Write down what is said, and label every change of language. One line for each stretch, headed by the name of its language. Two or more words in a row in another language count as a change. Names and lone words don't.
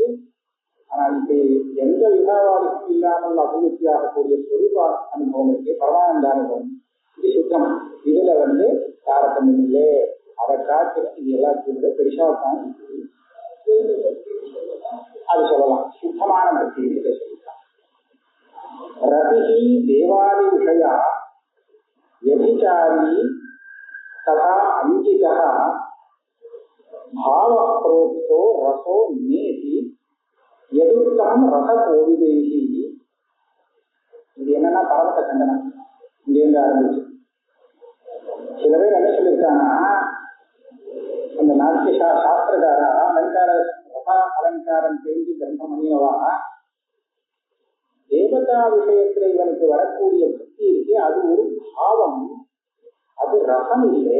Tamil: ஆனால் இப்ப எந்த விபாவாதிக்கும் இல்லாமல் அபிவிருத்தியாகக்கூடிய சொரூப அனுபவம் இருக்கு, பரமானந்த அனுபவம். இது சுத்தம். இதுல வந்து தாரதமியம் இல்லை. அதை காட்டு இது எல்லாத்தையும் பெருசாத்தான் அது சொல்லலாம். சுத்தமான பக்தி இதை சொல்லிட்டான்.
Sanskrit: रति देवादि विषया व्यभिचारी तथा अंकितः भाव प्रोक्तो रसो नेति यदुक्तम रस कोविदेहि.
Tamil: இது என்னன்னா பரமத்த கண்டனம். இங்கேருந்து ஆரம்பிச்சு சில பேர் என்ன சொல்லியிருக்காங்கன்னா, அந்த நாட்டிய சாஸ்திரக்காரா அலங்கார ரச அலங்காரம் தெரிஞ்சு கிரந்தம் பண்ணியவா தேவதா விஷயத்துல இவனுக்கு வரக்கூடிய பக்தி இருக்கு, அது ஒரு பாவம், அது ரசம் இல்லை.